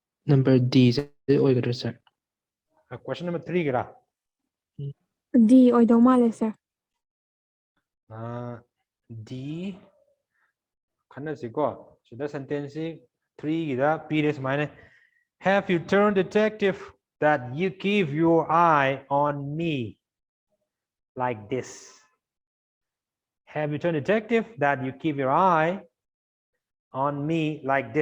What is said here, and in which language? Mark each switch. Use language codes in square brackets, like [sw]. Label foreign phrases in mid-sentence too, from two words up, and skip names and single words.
[en] Number D [mni] ꯁꯦ ꯑꯣꯏꯒꯗ꯭ꯔꯥ sir? [en] Question number 3 gira. [mni] D ꯑꯣꯏꯗꯧ ꯃꯥꯜꯂꯦ sir. D khannasiko sida sentence 3 gira period mine. [en] Have you turned detective that you keep your eye on me like this? Have you turned detective that you keep your eye on me like this?